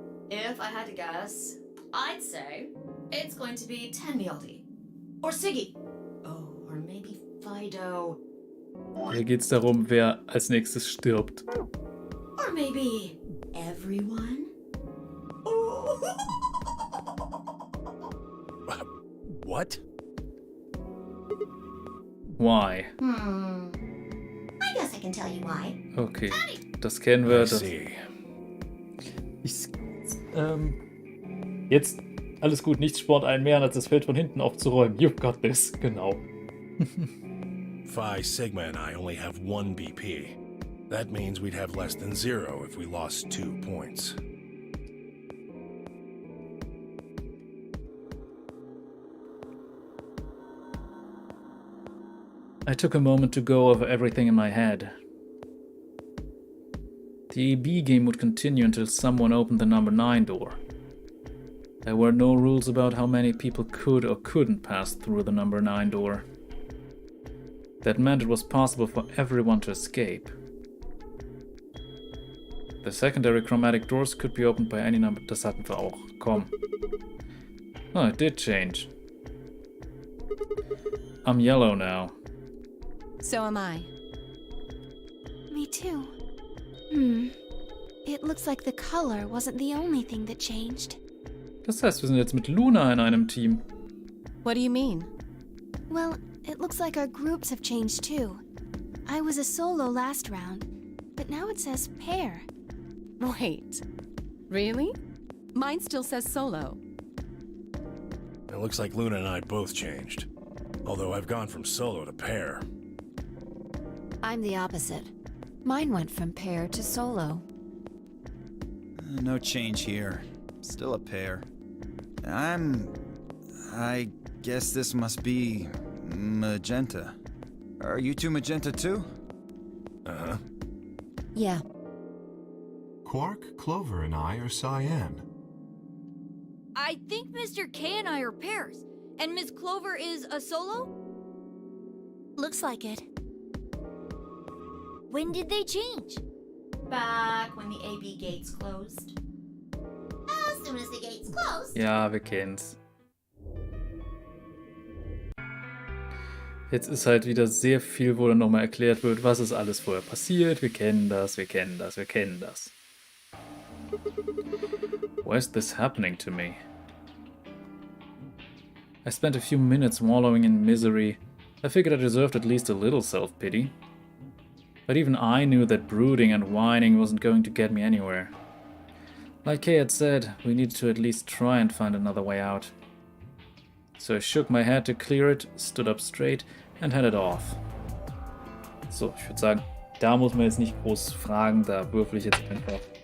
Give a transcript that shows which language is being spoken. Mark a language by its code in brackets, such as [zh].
[en] If I had to guess, I'd say it's going to be Tenmyoji. Or Siggy. Oh, or maybe Fido. [de] Hier geht's darum, wer als nächstes stirbt. [en] Or maybe everyone? What? Why? I guess I can tell you why. [de] Okay, das kennen wir. Das [en] See. [de] Jetzt alles gut, nichts spornt einen mehr, als das Feld von hinten aufzuräumen. [en] You got this, [de] genau. [en] Phi, Sigma, and I only have 1 BP. That means we'd have less than 0 if we lost 2 points. I took a moment to go over everything in my head. The AB game would continue until someone opened the number 9 door. There were no rules about how many people could or couldn't pass through the number 9 door. That meant it was possible for everyone to escape. The secondary chromatic doors could be opened by any number. [de] Das hatten wir auch. Komm. [en] Oh, it did change. I'm yellow now. So am I. Me too. It looks like the color wasn't the only thing that changed. Das heißt, wir sind jetzt mit Luna in einem Team. What do you mean? Well, it looks like our groups have changed too. I was a solo last round, but now it says pair. Wait. Really? Mine still says solo. It looks like Luna and I both changed. Although I've gone from solo to pair. I'm the opposite. Mine went from pair to solo. No change here. Still a pair. I guess this must be magenta. Are you two magenta too? Uh-huh. Yeah. Quark, Clover, and I are cyan. I think Mr. K and I are pairs. And Miss Clover is a solo? Looks like it. When did they change? Back when the AB gates closed. As soon as the gates close. [de] Ja, wir kennen's. Jetzt ist halt wieder sehr viel, wo dann nochmal erklärt wird, was ist alles vorher passiert. Wir kennen das, wir kennen das, wir kennen das. [en] Why is this happening to me? I spent a few minutes wallowing in misery. I figured I deserved at least a little self-pity. But even I knew that brooding and whining wasn't going to get me anywhere. Like Kay had said, we needed to at least try and find another way out. So I shook my head to clear it, stood up straight and headed off. [de] So, ich würde sagen, da muss man jetzt nicht groß fragen, da würfel ich jetzt einfach.